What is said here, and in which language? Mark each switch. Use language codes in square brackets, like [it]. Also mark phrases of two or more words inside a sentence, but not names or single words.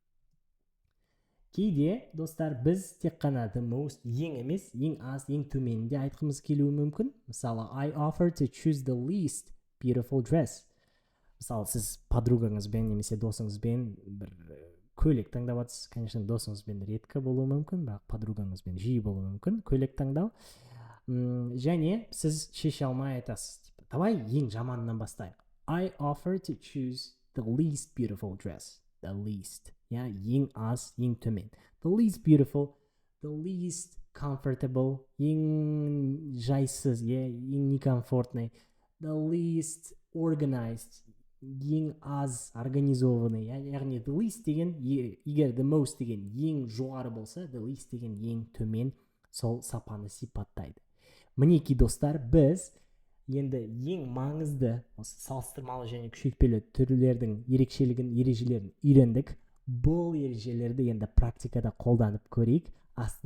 [kk] Кейде, достар, біз тек қана [en] the most, [kk] ең емес, ең аз, ең төменде айтқымыз келуі мүмкін. Мысалы, [en] I offer to choose the least beautiful dress. [kk] Мысалы, сіз подругаңызбен немесе досыңызбен бір көйлек таңдап жатсыз. Конечно, досыңызбен редко болуы мүмкін, бірақ подругаңызбен жиі болуы мүмкін көйлек таңдау. Және сіз шеше алмай айтасыз. Давай ең жаманынан бастайық. [en] I offer to choose the least beautiful dress. The least. [kk] Ең аз, ең төмен. [en] The least beautiful, the least comfortable, [kk] ең жайсыз, ең некомфортный. [en] The least organized, [kk] ең аз организованный. Яғни [en] the least [kk] деген, егер [en] the most [kk] деген ең жоғары болса, [en] the least [kk] деген ең төмен, сол сапаны сипаттайды. Мінекей достар, біз енді ең маңызды салыстырмалы және күшейтпелі түрлердің ерекшелігін, ережелерін үйрендік. Бұл ережелерді енді практикада қолданып көрейік.